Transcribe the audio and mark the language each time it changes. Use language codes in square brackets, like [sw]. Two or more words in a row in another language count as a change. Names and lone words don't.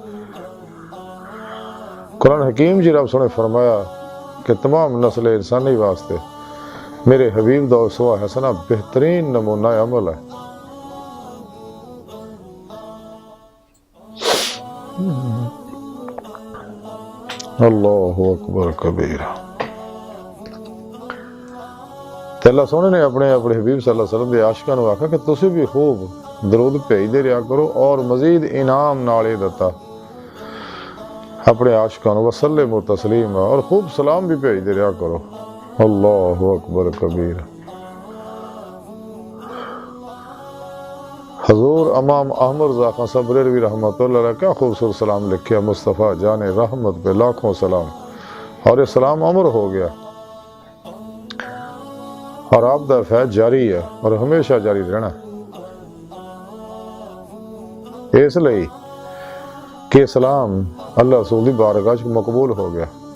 [pa] قرآن حکیم جی رب نے فرمایا کہ تمام نسل انسانی واسطے میرے حبیب دا اسوہ حسنہ بہترین نمونہ عمل ہے۔ [ar] اللہ اکبر کبیرہ۔ [pa] تے اللہ سونے نے اپنے حبیب [ar] صلی اللہ علیہ وسلم [pa] دے عاشقاں نوں آکھا کہ تسی بھی خوب درود بھیجدے رہیا کرو اور مزید انعام نال اے دتا اپنے عاشقاں نوں [ar] وسلم و تسلیم، [pa] اور خوب سلام بھی بھیجدے رہیا کرو۔ [ar] اللہ اکبر کبیر۔ [pa] حضور امام احمد رضا خان صاحب بریلوی [ar] رحمۃ اللہ علیہ [pa] کیا خوبصورت سلام لکھیا، [ur] مصطفیٰ جان رحمت پہ لاکھوں سلام، [pa] اور یہ سلام امر ہو گیا اور آپ دا فیض جاری ہے اور ہمیشہ جاری رہنا، اس لئی کہ سلام اللہ رسول دی بارگاہ وچ مقبول ہو گیا۔